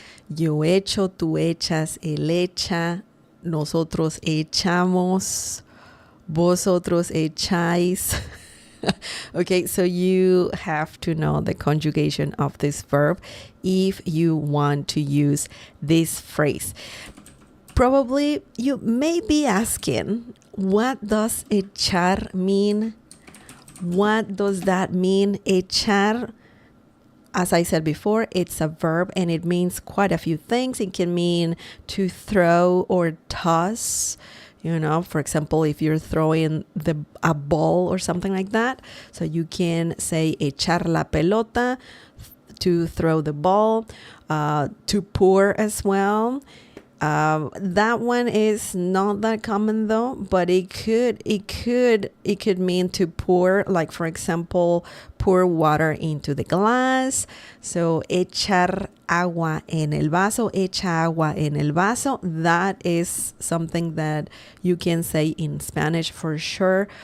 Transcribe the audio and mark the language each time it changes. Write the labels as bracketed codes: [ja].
[es] Yo echo, tú echas, él echa, nosotros echamos, vosotros echáis. [en] Okay, so you have to know the conjugation of this verb if you want to use this phrase. Probably you may be asking, what does echar mean? What does that mean? Echar, as I said before, it's a verb and it means quite a few things. It can mean to throw or toss. For example, if you're throwing a ball or something like that. So you can say echar la pelota, to throw the ball, to pour as well. That one is not that common though, but it could mean to pour, like for example, pour water into the glass. [es] So echar agua en el vaso, echa agua en el vaso. [en] That is something that you can say in Spanish for sure.